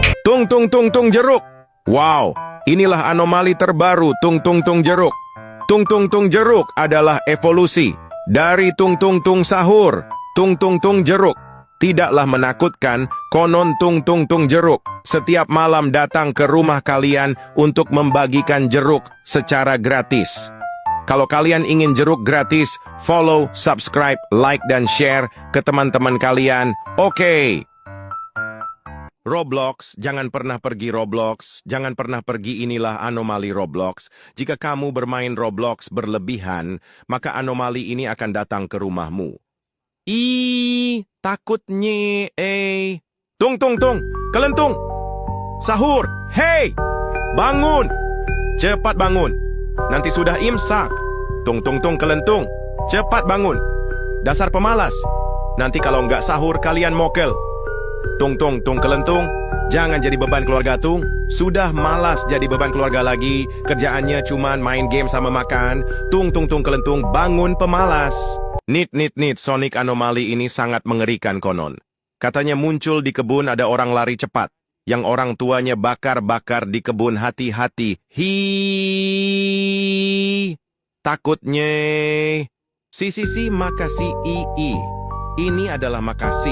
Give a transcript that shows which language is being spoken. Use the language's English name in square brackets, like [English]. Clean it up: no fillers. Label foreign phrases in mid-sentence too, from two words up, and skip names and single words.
[Indonesian] Tung tung tung tung jeruk. Wow, inilah anomali terbaru tung tung tung jeruk. Tung tung tung jeruk adalah evolusi dari tung tung tung sahur. Tung tung tung jeruk tidaklah menakutkan, konon tung tung tung jeruk setiap malam datang ke rumah kalian untuk membagikan jeruk secara gratis. Kalau kalian ingin jeruk gratis, [English] follow, subscribe, like, [Indonesian] dan share ke teman-teman kalian. Oke. Roblox, jangan pernah pergi Roblox. Jangan pernah pergi, inilah anomali Roblox. Jika kamu bermain Roblox berlebihan, maka anomali ini akan datang ke rumahmu. Takutnya, Tung, tung, tung, kelentung. Sahur, hei, bangun. Cepat bangun. Nanti sudah imsak. Tung, tung, tung, kelentung. Cepat bangun. Dasar pemalas. Nanti kalau nggak sahur, kalian mokel. Tung, tung, tung, kelentung. Jangan jadi beban keluarga, Tung. Sudah malas jadi beban keluarga lagi. Kerjaannya cuman main game sama makan. Tung, tung, tung, kelentung. Bangun pemalas. Nit, Sonic anomali ini sangat mengerikan konon. Katanya muncul di kebun ada orang lari cepat. Yang orang tuanya bakar-bakar di kebun, hati-hati. Takutnya. Makasih, Ini adalah makasih.